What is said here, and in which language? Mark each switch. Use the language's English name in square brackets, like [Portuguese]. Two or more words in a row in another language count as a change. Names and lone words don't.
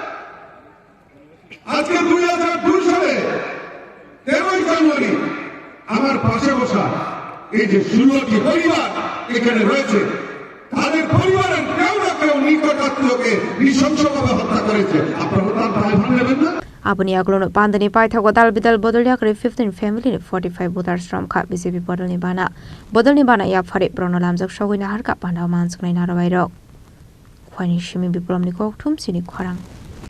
[Bangla] আজকে 2002 সালে 13 জানুয়ারি আমার পাশে বসা এই যে 16টি পরিবার এখানে রয়েছে তাদের পরিবারের কেউ না কেউ নিকটাত্মীয়কে নৃশংসভাবে হত্যা করেছে আপনারা তার দায়ভার নেবেন না [Kok Borok] Abuni aglono pandani paithago dalbidal bodolya kare 15 family 45 voter strom kha BJP bodolni bana ya phare brono lamjak shogoina harka panda mansuknai narwai rok khwani shimi biplomni kokthum sini khwarang